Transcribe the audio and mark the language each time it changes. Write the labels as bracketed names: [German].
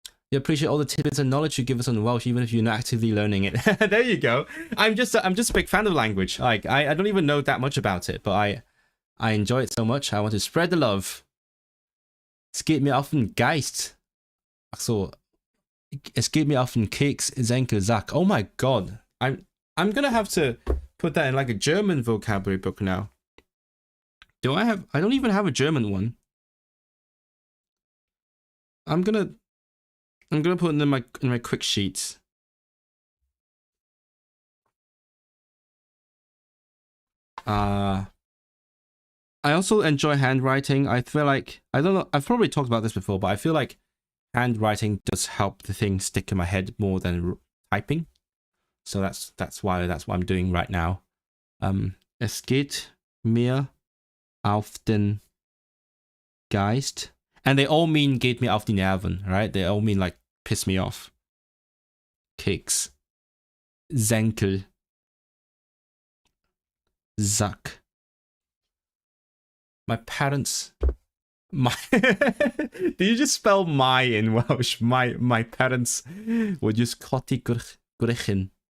[English] We appreciate all the tidbits and knowledge you give us on Welsh, even if you're not actively learning it. There you go. I'm just a big fan of language. Like I don't even know that much about it, but I enjoy it so much. I want to spread the love. [German] Es geht mir auf den Geist. Ach so. Es geht mir auf den Keks, Zenkel Sack. [English] Oh my god. I'm gonna have to put that in like a German vocabulary book now. I don't even have a German one. I'm gonna put it in my quick sheets. I also enjoy handwriting. I feel like, I don't know, I've probably talked about this before, but I feel like handwriting does help the thing stick in my head more than typing. So that's what I'm doing right now. [German] Es geht mir auf den Geist. [English] And they all mean [German] geht mir auf die Nerven, [English] right? They all mean like piss me off. [German] Keks. Zenkel. Zack. [English] My parents... Did you just spell my in Welsh? My parents would use [Welsh] coti gwrychin.